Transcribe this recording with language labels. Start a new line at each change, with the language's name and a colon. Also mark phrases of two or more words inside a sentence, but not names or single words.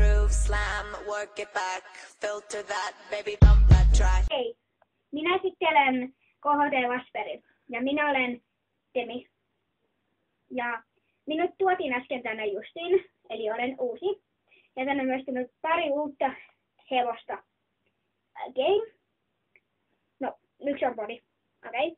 English: slam, work it back, filter that, baby bump that track.
Finnish: Hei, minä esittelen KHT Vasperin ja minä olen Temi. Ja minut tuotiin äsken tänne justiin, eli olen uusi. Ja tänne on myös tullut pari uutta hevosta. Okei. No, yksi on body. Okei.